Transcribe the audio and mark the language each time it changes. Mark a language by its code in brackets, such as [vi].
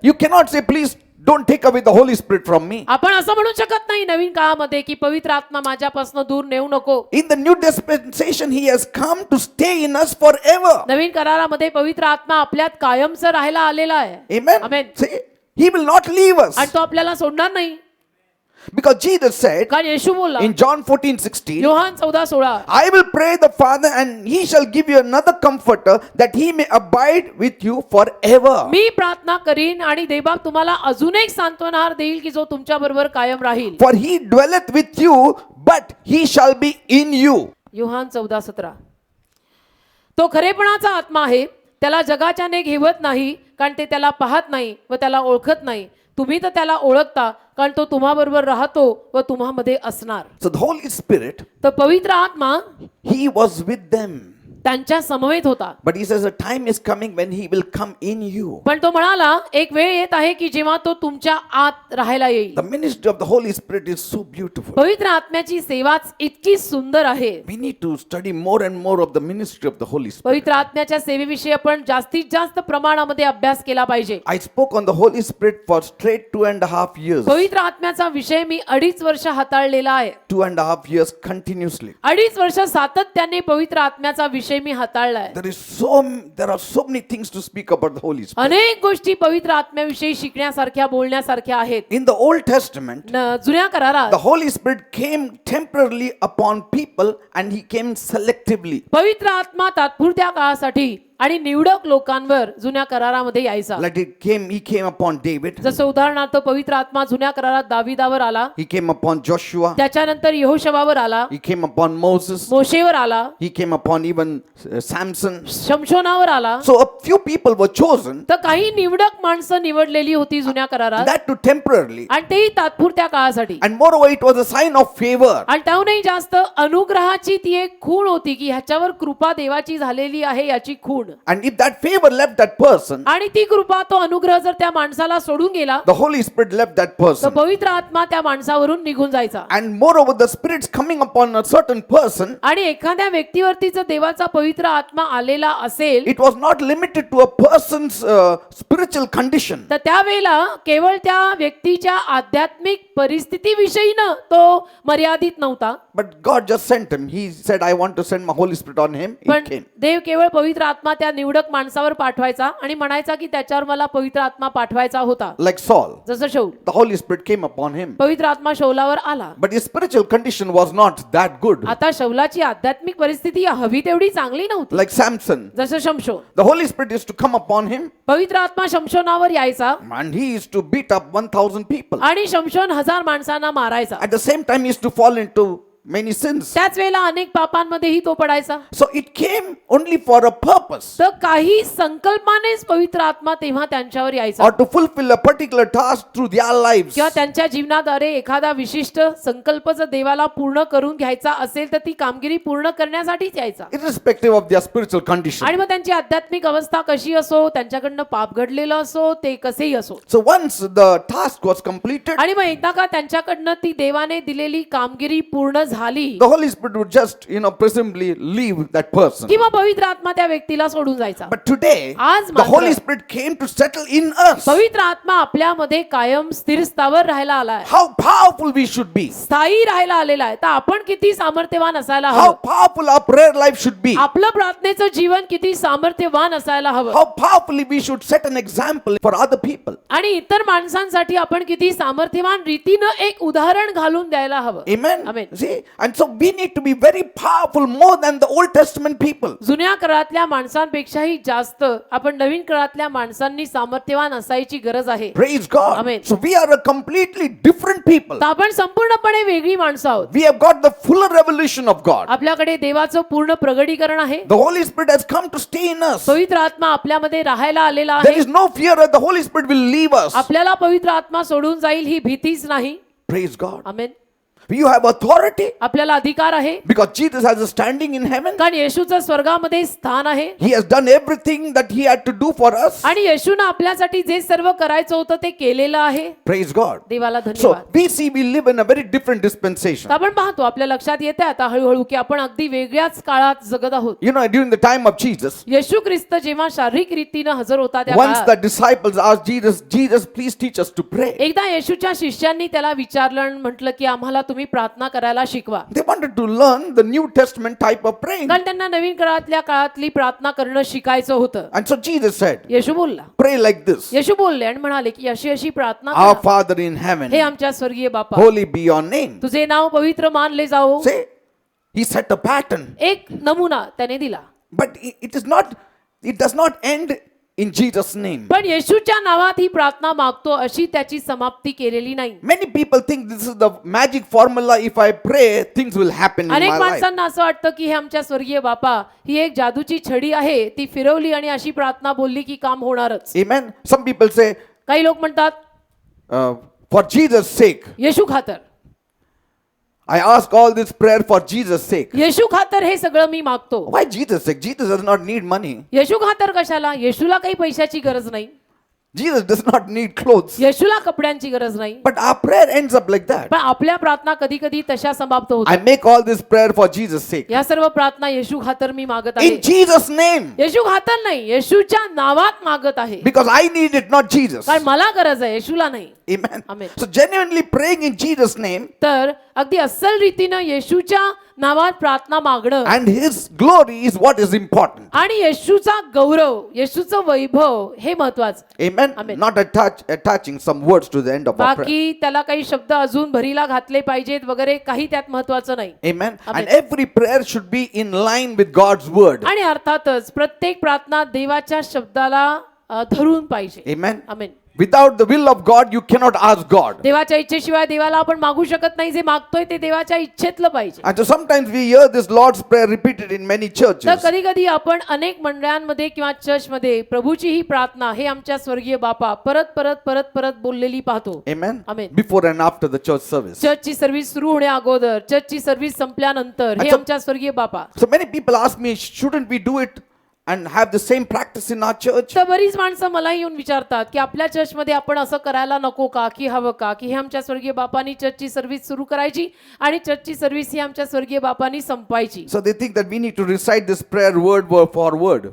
[en] you cannot say, please don't take away the Holy Spirit from me. [mr] आपण असं म्हणू शकत नाही नवीन काळामध्ये की पवित्र आत्मा माझ्यापासून दूर नेऊ नको. [en] In the new dispensation, He has come to stay in us forever. [mr] नवीन करारामध्ये पवित्र आत्मा आपल्यात कायमचं राहायला आलेला आहे. [en] Amen. Amen. See, He will not leave us. [mr] आणि तो आपल्याला सोडणार नाही. [en] Because Jesus said [mr] कारण येशू बोलला [en] in John 14:16, [mr] Yohan 14:16 [en] I will pray the Father and He shall give you another comforter that He may abide with you forever. [mr] मी प्रार्थना करीन आणि देवबाप तुम्हाला अजून एक सांत्वनहार देईल की जो तुमच्या बरोबर कायम राहील. [en] For He dwelleth with you, but He shall be in you. [mr] Yohan 14:17 तो खरेपणाचा आत्मा आहे, त्याला जगाच्याने घेवत नाही कारण ते त्याला पाहत नाही व त्याला ओळखत नाही. तुम्ही तर त्याला ओळखता कारण तो तुम्हाबरोबर राहतो व तुम्हामध्ये असणार. [en] So the Holy Spirit, [mr] तर पवित्र आत्मा [en] He was with them. [mr] त्यांच्या समवेत होता. [en] But He says a time is coming when He will come in you. [mr] पण तो म्हणाला एक वेळ येत आहे की जेव्हा तो तुमच्या आत राहायला येईल. [en] The ministry of the Holy Spirit is so beautiful. [mr] पवित्र आत्म्याची सेवाच इतकी सुंदर आहे. [en] We need to study more and more of the ministry of the Holy Spirit. [mr] पवित्र आत्म्याच्या सेवेविषयी आपण जास्तीत जास्त प्रमाणामध्ये अभ्यास केला पाहिजे. [en] I spoke on the Holy Spirit for straight 2.5 years. [mr] पवित्र आत्म्याचा विषय मी 2.5 वर्ष हाताळलेला आहे. [en] 2.5 years continuously. [mr] 2.5 वर्ष सातत्याने पवित्र आत्म्याचा विषय मी हाताळलाय. [en] There are so many things to speak about the Holy Spirit. [mr] अनेक गोष्टी पवित्र आत्म्याविषयी शिकण्यासारख्या बोलण्यासारख्या आहेत. [en] In the Old Testament, [mr] जुन्या करारात [en] the Holy Spirit came temporarily upon people and He came selectively. [mr] पवित्र आत्मा तात्पुरत्या काळासाठी आणि निवडक लोकांवर जुन्या करारामध्ये यायचा. [en] Like He came upon David. [mr] जसं उदाहरणार्थ पवित्र आत्मा जुन्या करारात दाविदावर आला, [en] He came upon Joshua. [mr] त्याच्यानंतर यहोशवावर आला, [en] He came upon Moses. [mr] मोशेवर आला, [en] He came upon even Samson. [mr] शमशोनावर आला. [en] So a few people were chosen, [mr] तर काही निवडक माणसं निवडलेली होती जुन्या करारात [en] that too temporarily. [mr] आणि तेही तात्पुरत्या काळासाठी. [en] And moreover, it was a sign of favor. [mr] आणि त्याहूनही जास्त अनुग्रहाची ती एक खूण होती की ह्याच्यावर कृपा देवाची झालेली आहे याची खूण. [en] And if that favor left that person, [mr] आणि ती कृपा तो अनुग्रह जर त्या माणसाला सोडून गेला [en] the Holy Spirit left that [mr] तर [en] person. [mr] पवित्र आत्मा त्या माणसावरून निघून जायचा. [en] And moreover, the Spirit's coming upon a certain person. [mr] आणि एखाद्या व्यक्तीवरती जर देवाचा पवित्र आत्मा आलेला असेल [en] It was not limited to a person's spiritual condition. [mr] तर त्यावेळेला केवळ त्या व्यक्तीच्या आध्यात्मिक परिस्थितीविषयीनं तो मर्यादित नव्हता. [en] But God just sent him. He said, I want to send my Holy Spirit on him. He [mr] पण [en] came. [mr] देव केवळ पवित्र आत्मा त्या निवडक माणसावर पाठवायचा आणि म्हणायचा की त्याच्यावर मला पवित्र आत्मा पाठवायचा होता. [en] Like Saul, [mr] जसं शौल, [en] the Holy Spirit came upon him. [mr] पवित्र आत्मा शौलावर आला. [en] But his spiritual condition was not that good. [mr] आता शौलाची आध्यात्मिक परिस्थिती हवी तेवढी चांगली नव्हती. [en] Like Samson, [mr] जसं शमशोन, [en] the Holy Spirit used to come upon him [mr] पवित्र आत्मा शमशोनावर यायचा [en] and he used to beat up 1,000 people. [mr] आणि शमशोन 1000 माणसांना मारायचा. [en] At the same time, he used to fall into many sins. [mr] त्याच वेळेला अनेक पापांमध्येही तो पडायचा. [en] So it came only for a purpose, [mr] तर काही संकल्पानेच पवित्र आत्मा तेव्हा त्यांच्यावर यायचा [en] or to fulfill a particular task through their lives. [mr] किंवा त्यांच्या जीवनाद्वारे एखादा विशिष्ट संकल्प जर देवाला पूर्ण करून घ्यायचा असेल तर ती कामगिरी पूर्ण करण्यासाठीच यायचा. [en] Irrespective of their spiritual condition. [mr] आणि मग त्यांची आध्यात्मिक अवस्था कशी असो, त्यांच्याकडनं पाप घडलेलं असो, ते कसेही असो. [en] So once the task was completed, [mr] आणि मग एकदा का त्यांच्याकडनं ती देवाने दिलेली कामगिरी पूर्ण झाली [en] the Holy Spirit would just, presumably leave that person. [mr] किंवा पवित्र आत्मा त्या व्यक्तीला सोडून जायचा. [en] But today, [mr] आज [en] the [mr] मात्र [en] Holy Spirit came to settle in us. [mr] पवित्र आत्मा आपल्यामध्ये कायम स्थिर स्थावर राहायला आलाय, [en] How powerful we should be. [mr] स्थायी राहायला आलेला आहे. तर आपण किती सामर्थ्यवान असायला [en] How [mr] हवं, [en] powerful our prayer life should be. [mr] आपलं प्रार्थनेचं जीवन किती सामर्थ्यवान असायला हवं, [en] How powerfully we should set an example for other people. [mr] आणि इतर माणसांसाठी आपण किती सामर्थ्यवान रीतीनं एक उदाहरण घालून द्यायला हवं. [en] Amen. Amen. See, and so we need to be very powerful more than the Old Testament people. [mr] जुन्या काळातल्या माणसांपेक्षाही जास्त आपण नवीन काळातल्या माणसांनी सामर्थ्यवान असायची गरज आहे. [en] Praise God. Amen. So we are a completely different people. [mr] तर आपण संपूर्णपणे वेगळी माणसं आहोत. [en] We have got the fuller revelation of God. [mr] आपल्याकडे देवाचं पूर्ण प्रगटीकरण आहे. [en] The Holy Spirit has come to stay in us. [mr] पवित्र आत्मा आपल्यामध्ये राहायला आलेला [en] There [mr] आहे. [en] is no fear that the Holy Spirit will leave us. [mr] आपल्याला पवित्र आत्मा सोडून जाईल ही भीतीच नाही. [en] Praise God. [mr] Amen. [en] You have authority [mr] आपल्याला अधिकार आहे, [en] because Jesus has a standing in heaven. [mr] कारण येशूचं स्वर्गामध्ये स्थान आहे [en] He has done everything that he had to do for us. [mr] आणि येशूनं आपल्यासाठी जे सर्व करायचं होतं ते केलेलं आहे. [en] Praise God. [mr] देवाला [en] So [mr] धन्यवाद. [en] we see we live in a very different dispensation. [mr] तर आपण पाहतो, आपल्या लक्षात येते आता हळूहळू की आपण अगदी वेगळ्याच काळात जगत आहोत. [en] You know, during the time of Jesus, [mr] येशू ख्रिस्त जेव्हा शारीरिक रीतीनं हजर होता त्या [en] once [mr] काळात [en] the disciples asked Jesus, Jesus, please teach us to pray. [mr] एकदा येशूच्या शिष्यांनी त्याला विचारलं आणि म्हटलं की आम्हाला तुम्ही प्रार्थना करायला शिकवा. [en] They wanted to learn the New Testament type of praying. [mr] कारण त्यांना नवीन काळातली प्रार्थना करणं शिकायचं होतं. [en] And so Jesus said, [mr] येशू बोलला, [en] pray like this. [mr] येशू बोलले आणि म्हणाले की अशी अशी प्रार्थना [en] Our [mr] करा. [en] Father in heaven, [mr] हे आमच्या स्वर्गीय बापा, [en] holy be your name. [mr] तुझे नाव पवित्र मानले जाओ. [en] Say, he set a pattern. [mr] एक नमुना त्याने दिला. [en] But it does not end in Jesus' name. [mr] पण येशूच्या नावात ही प्रार्थना मागतो अशी त्याची समाप्ती केलेली नाही. [en] Many people think this is the magic formula. If I pray, things will happen in [mr] अनेक [en] my life. [mr] माणसांना असं वाटतं की हे आमच्या स्वर्गीय बापा ही एक जादूची छडी आहे, ती फिरवली आणि अशी प्रार्थना बोलली की काम होणारच. [en] Amen. Some people say, [mr] काही लोक म्हणतात [en] for Jesus' sake, [mr] येशू खातर, [en] I ask all this prayer for Jesus' sake. [mr] येशू खातर हे सगळं मी मागतो. [en] Why Jesus' sake? Jesus does not need money. [mr] येशू खातर कशाला? येशूला काही पैशाची गरज नाही, [en] Jesus does not need clothes. [mr] येशूला कपड्यांची गरज नाही. [en] But our prayer ends up like that. [mr] पण आपल्या प्रार्थना कधी कधी तशा समाप्त [en] I [mr] होतात. [en] make all this prayer for Jesus' sake. [mr] या सर्व प्रार्थना येशू खातर मी मागत आहे. [en] In Jesus' name. [mr] येशू खातर नाही, येशूच्या नावात मागत आहे. [en] Because I need it, not Jesus. [mr] कारण मला गरज आहे, येशूला नाही. [en] Amen. Amen. So genuinely praying in Jesus' name [mr] तर अगदी अस्सल रीतीनं येशूच्या नावात प्रार्थना मागणं [en] and His glory is what is important. [mr] आणि येशूचा गौरव, येशूचं वैभव हे महत्वाचं. [en] Amen. Amen. Not attaching some words to the end of our prayer. [mr] बाकी त्याला काही शब्द अजून भरीला घातले पाहिजेत वगैरे काही त्यात महत्वाचं नाही. [en] Amen. Amen. And every prayer should be in line with God's word. [mr] आणि अर्थातच प्रत्येक प्रार्थना देवाच्या शब्दाला धरून पाहिजे. [en] Amen. [mr] Amen. [en] Without the will of God, you cannot ask God. [mr] देवाच्या इच्छेशिवाय देवाला आपण मागू शकत नाही. जे मागतोय ते देवाच्या इच्छेतलं पाहिजे. [en] And so sometimes we hear this Lord's Prayer repeated in many [mr] तर [en] churches. [mr] कधी कधी आपण अनेक मंडळांमध्ये किंवा चर्चमध्ये प्रभूची ही प्रार्थना हे आमच्या स्वर्गीय बापा परत परत परत परत बोललेली पाहतो. [en] Amen. Amen. Before and after the church service. [mr] चर्चची service सुरू होण्या अगोदर, चर्चची सर्व्हिस संपल्यानंतर हे अच्छा. आमच्या स्वर्गीय बापा. [en] So many people ask me, shouldn't we do it and have the same practice in our church? [mr] तर बरीच माणसं मला येऊन विचारतात की आपल्या चर्चमध्ये आपण असं करायला नको का, की हवं का, की हे आमच्या स्वर्गीय बापांनी चर्चची सर्व्हिस सुरू करायची आणि चर्चची सर्व्हिस ही आमच्या स्वर्गीय बापांनी संपवायची. [en] So they think that we need to recite this prayer word for word.